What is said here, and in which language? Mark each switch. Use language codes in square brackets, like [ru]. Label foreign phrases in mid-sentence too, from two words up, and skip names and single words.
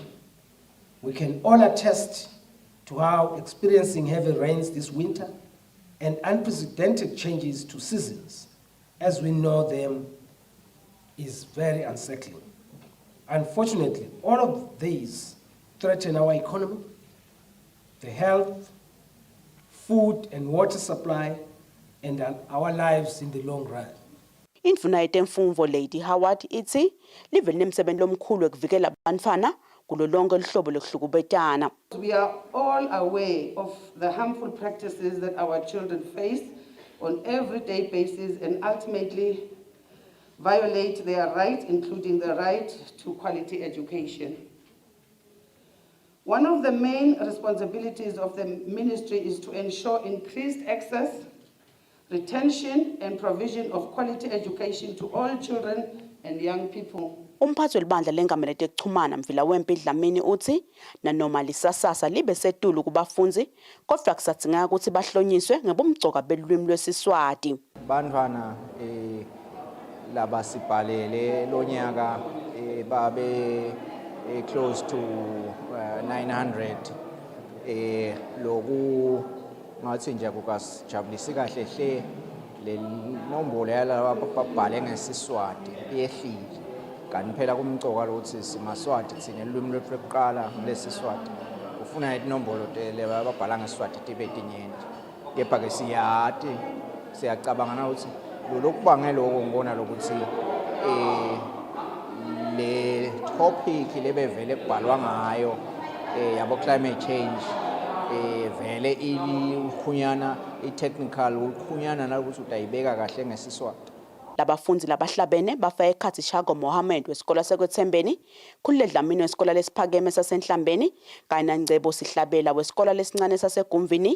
[en] We can all attest to how experiencing heavy rains this winter and unprecedented changes to seasons, as we know them, is very unsettling. Unfortunately, all of these threaten our economy, the health, food and water supply, and our lives in the long run. [ss] Indvuna yetemfundvo Lady Howard itsi live linemsebenzi lomkhulu wekuvikela bantfwana kulo lonke lihlobo lekuhlukubetana. [en] We are all aware of the harmful practices that our children face on everyday basis and ultimately violate their rights, including the right to quality education. One of the main responsibilities of the ministry is to ensure increased access, retention and provision of quality education to all children and young people. [ss] Umphathi welibandla lengamele tekuchumana Mvila Wempi Dlamini uthi nanoma lisasasa libe setulu kubafundzi kodwa kusadzinga ukuthi bahlonyiswe ngebumgcoka belulwimi lwesiswati. Bantwana labasibhalele lonyaka babe [en] close to 900 [ss] loku ngathi nje kukasijabulisi kahle hle le nombolo yalabo babhale ngesiswati yehlile kanti phela kumcoka ukuthi simaswati thina ilwimi lwethu lokuqala lesiswati ufuna inombolo leba babhala ngesiswati tibe tinyenti kepha ke siyacabanga ukuthi lokubangela lokho ngibona lokuthi le topic lebevele kubhalwa ngayo yabo [en] climate change [ss] vele ikhunyana i-technical ukhunyana nalokuthi utayibeka kahle ngesiswati. Labafundzi labahlabene bafaka ekhatsi Shago Mohammed wesikole sakwethembeni, Khulile Dlamini wesikole lesiphakeme sasenhlambeni kanye naNgcebo Sihlabela wesikole lesincane sasegumvini.